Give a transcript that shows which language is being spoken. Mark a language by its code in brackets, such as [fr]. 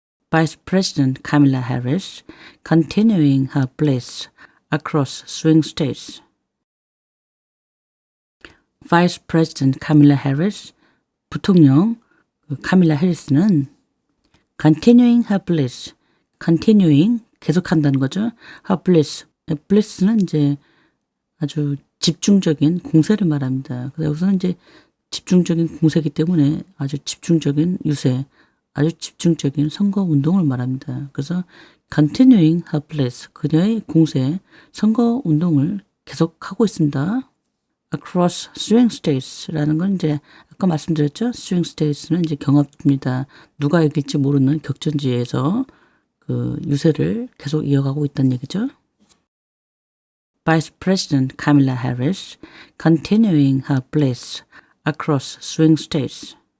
[en] Vice President Kamala Harris continuing her blitz across swing states. Vice President Kamala Harris, 부통령 카밀라 해리스는 continuing her blitz, continuing [ko] 계속한다는 거죠. [en] her blitz, [ko] blitz는 이제 아주 집중적인 공세를 말합니다. 그래서 우선 이제 집중적인 공세이기 때문에 아주 집중적인 유세, 아주 집중적인 선거 운동을 말합니다. 그래서 [en] continuing her bliss, [ko] 그녀의 공세, 선거 운동을 계속하고 있습니다. [en] across swing states [ko] 라는 건 이제 아까 말씀드렸죠. swing states는 이제 경합입니다. 누가 이길지 모르는 격전지에서 그 유세를 계속 이어가고 있다는 얘기죠. [en] Vice President Kamala Harris continuing her bliss across swing states.